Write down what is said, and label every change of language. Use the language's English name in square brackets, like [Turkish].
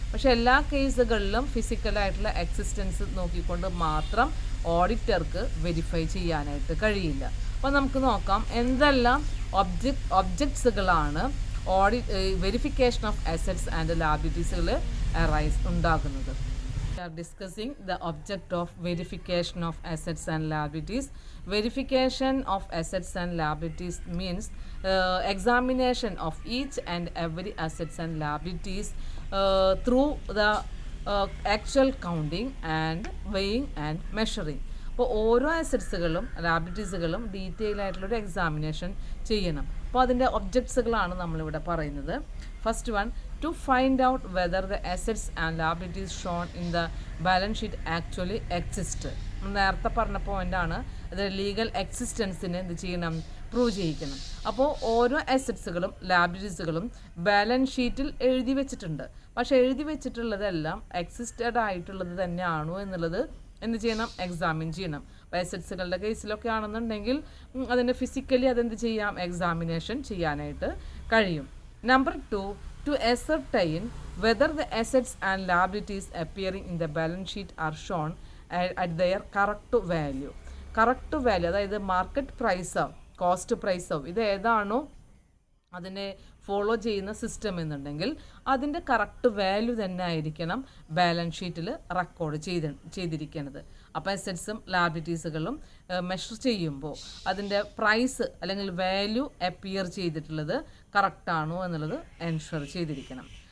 [Malayalam] പക്ഷേ എല്ലാ കേസുകളിലും ഫിസിക്കലായിട്ടുള്ള എക്സിസ്റ്റൻസ് നോക്കിക്കൊണ്ട് മാത്രം ഓഡിറ്റർക്ക് വെരിഫൈ ചെയ്യാനായിട്ട് കഴിയില്ല. അപ്പോൾ നമുക്ക് നോക്കാം എന്തെല്ലാം ഒബ്ജക്ട്സുകളാണ് verification of assets and ലാബിലിറ്റീസുകൾ arise ഉണ്ടാകുന്നത്. [English] We are discussing the object of verification of assets and liabilities. Verification of assets and liabilities means examination of each and every assets and liabilities through the actual counting and weighing and measuring. [Malayalam] അപ്പോൾ ഓരോ അസറ്റ്സുകളും ലാബിലിറ്റീസുകളും detail ആയിട്ടുള്ളൊരു examination ചെയ്യണം. അപ്പോൾ അതിൻ്റെ ഒബ്ജക്ട്സുകളാണ് നമ്മളിവിടെ പറയുന്നത്. [English] First one, to find out whether the assets and liabilities shown in the balance sheet actually exist. [Malayalam] നേരത്തെ പറഞ്ഞ പോയിൻ്റാണ്, അത് ലീഗൽ എക്സിസ്റ്റൻസിന് എന്ത് ചെയ്യണം, പ്രൂവ് ചെയ്യിക്കണം. അപ്പോൾ ഓരോ അസറ്റ്സുകളും ലാബിലിറ്റീസുകളും ബാലൻസ് ഷീറ്റിൽ എഴുതി വെച്ചിട്ടുണ്ട്. പക്ഷേ എഴുതി വെച്ചിട്ടുള്ളതെല്ലാം എക്സിസ്റ്റഡ് ആയിട്ടുള്ളത് തന്നെയാണോ എന്നുള്ളത് എന്ത് ചെയ്യണം, എക്സാമിൻ ചെയ്യണം. അപ്പോൾ അസറ്റ്സുകളുടെ കേസിലൊക്കെ ആണെന്നുണ്ടെങ്കിൽ അതിൻ്റെ ഫിസിക്കലി അതെന്ത് ചെയ്യാം, എക്സാമിനേഷൻ ചെയ്യാനായിട്ട് കഴിയും. [English] Number 2, to ascertain whether the assets and liabilities appearing in the balance sheet are shown at their correct value. [Malayalam] Correct value, അതായത് മാർക്കറ്റ് പ്രൈസോ കോസ്റ്റ് പ്രൈസോ ഇത് ഏതാണോ അതിനെ ഫോളോ ചെയ്യുന്ന സിസ്റ്റം എന്നുണ്ടെങ്കിൽ അതിൻ്റെ കറക്റ്റ് വാല്യൂ തന്നെ ആയിരിക്കണം ബാലൻസ് ഷീറ്റിൽ റെക്കോർഡ് ചെയ്തിരിക്കുന്നത്. അപ്പോൾ അസറ്റ്സും ലാബിലിറ്റീസുകളും മെഷർ ചെയ്യുമ്പോൾ അതിൻ്റെ പ്രൈസ് അല്ലെങ്കിൽ വാല്യൂ അപ്പിയർ ചെയ്തിട്ടുള്ളത് കറക്റ്റാണോ എന്നുള്ളത് എൻഷുർ ചെയ്തിരിക്കണം.